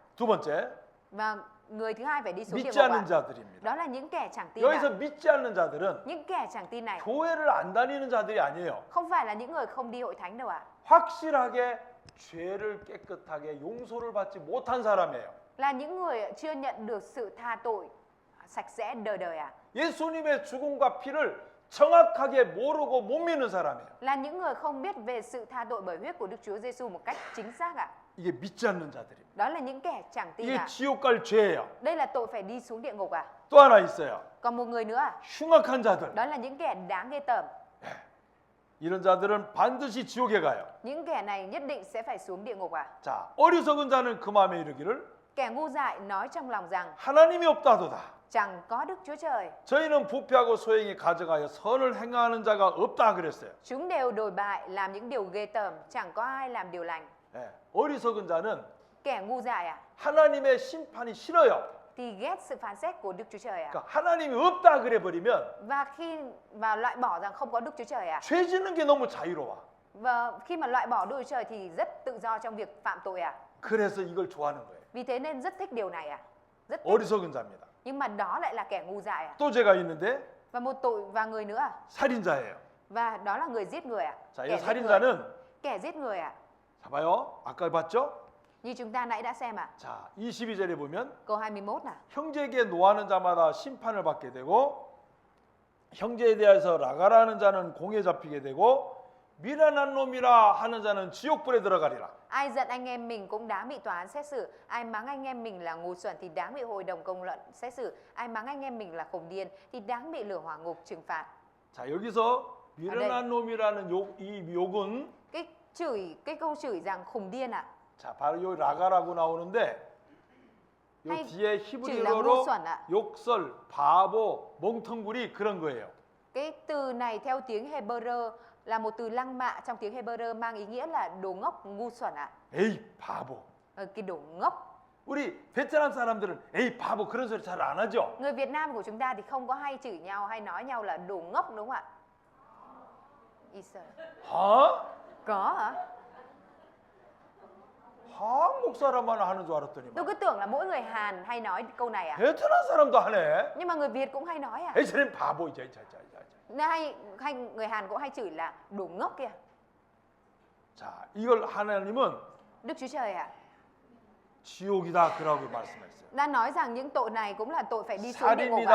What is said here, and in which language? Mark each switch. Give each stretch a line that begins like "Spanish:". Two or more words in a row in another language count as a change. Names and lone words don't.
Korean: 두 번째,
Vietnamese: Và người thứ hai phải đi xuống địa
Korean: 믿지
Vietnamese: ngục
Korean: 않는
Vietnamese: ạ.
Korean: 자들입니다.
Vietnamese: Đó là những kẻ chẳng tin ạ.
Korean: 여기서 믿지 않는 자들은
Vietnamese: Những kẻ chẳng tin này
Korean: 교회를 안 다니는 자들이 아니에요.
Vietnamese: không phải là những người không đi hội thánh đâu ạ.
Korean: 확실하게 죄를 깨끗하게 용서를 받지 못한 사람이에요.
Vietnamese: Là những người chưa nhận được sự tha tội sạch sẽ đời đời ạ.
Korean: 예수님의 죽음과 피를 정확하게 모르고 못 믿는 사람이에요.
Vietnamese: Là những người không biết về sự tha tội bởi huyết của Đức Chúa Giêsu một cách chính xác ạ.
Korean: 이게 믿지 않는 자들입니다.
Vietnamese: Đó là những kẻ chẳng tin
Korean: 이게
Vietnamese: ạ.
Korean: 지옥 갈 죄예요.
Vietnamese: Đây là tội phải đi xuống địa ngục ạ.
Korean: 또 하나 있어요.
Vietnamese: Còn một người nữa ạ.
Korean: 흉악한 자들.
Vietnamese: Đó là những kẻ đáng ghê tởm.
Korean: 이런 자들은 반드시 지옥에 가요.
Vietnamese: Những kẻ này nhất định sẽ phải xuống địa ngục ạ.
Korean: 자, 어리석은 자는 그 마음에 이르기를
Vietnamese: Kẻ ngu dại nói trong lòng rằng
Korean: 하나님이 없다도다.
Vietnamese: chẳng có Đức Chúa Trời.
Korean: 저희는 부패하고 소행이 가져가여 선을 행하는 자가 없다 그랬어요.
Vietnamese: Chúng đều đồi bại làm những điều ghê tởm, chẳng có ai làm điều lành.
Korean: 예, 어리석은 자는
Vietnamese: Kẻ ngu dại ạ,
Korean: 하나님의 심판이 싫어요.
Vietnamese: thì ghét sự phán xét của Đức Chúa Trời ạ.
Korean: 그러니까 하나님이 없다 그래 버리면
Vietnamese: Và loại bỏ rằng không có Đức Chúa Trời ạ.
Korean: 죄 짓는 게 너무 자유로워.
Vietnamese: Và khi mà loại bỏ Đức Chúa Trời thì rất tự do trong việc phạm tội ạ.
Korean: 그래서 이걸 좋아하는 거예요.
Vietnamese: Vì thế nên rất thích điều này ạ. Rất thích.
Korean: 어리석은 자입니다.
Vietnamese: Nhưng mà đó lại là kẻ ngu dại ạ.
Korean: 또 죄가 있는데
Vietnamese: Và một tội và người nữa ạ.
Korean: 살인자예요.
Vietnamese: Và đó là người giết người ạ.
Korean: 자, 이
Vietnamese: Kẻ giết người.
Korean: 살인자는
Vietnamese: Kẻ giết người ạ.
Korean: 자 봐요. 아까 봤죠?
Vietnamese: Như chúng ta nãy đã xem ạ.
Korean: 자, 22절에 보면
Vietnamese: Câu 21 nào.
Korean: 형제에게 노하는 자마다 심판을 받게 되고 형제에 대해서 라가라는 자는 공에 잡히게 되고 미련한 놈이라 하는 자는 지옥불에 들어가리라.
Vietnamese: Ai giận anh em mình cũng đáng bị tòa án xét xử. Ai mắng anh em mình là ngu xuẩn thì đáng bị hội đồng công luận xét xử. Ai mắng anh em mình là khùng điên thì đáng bị lửa hỏa ngục trừng phạt.
Korean: 자, 여기서 미련한 놈이라는 이 욕은
Vietnamese: Cái câu chửi rằng khùng điên ạ.
Korean: 자, 바로 요 라가라고 나오는데 요
Vietnamese: hay
Korean: 뒤에
Vietnamese: chửi là ngu
Korean: 히브리어로
Vietnamese: xuẩn ạ.
Korean: 욕설, 바보, 멍텅구리 그런 거예요.
Vietnamese: Cái từ này theo tiếng Hebrew là một từ lăng mạ trong tiếng Hebrew mang ý nghĩa là đồ ngốc, ngu xuẩn ạ.
Korean: 에이, 바보.
Vietnamese: Cái đồ ngốc.
Korean: 우리 베트남 사람들은 에이, 바보 그런 소리 잘 안 하죠.
Vietnamese: Người Việt Nam của chúng ta thì không có hay chửi nhau hay nói nhau là đồ ngốc đúng không ạ?
Korean: 하?
Vietnamese: Có hả?
Korean: 한국 사람만 하는 줄 알았더니
Vietnamese: Tôi cứ tưởng là mỗi người Hàn hay nói câu này à?
Korean: 베트남 사람도 하네.
Vietnamese: Nhưng mà người Việt cũng hay nói à?
Korean: 에이, 저는 바보. 자.
Vietnamese: Hay người Hàn cũng hay chửi là đồ ngốc kìa.
Korean: 자, 이걸 하나님은
Vietnamese: Đức Chúa Trời ạ,
Korean: 지옥이다 그러고 말씀했어요.
Vietnamese: đã nói rằng những tội này cũng là tội phải đi xuống địa ngục ạ.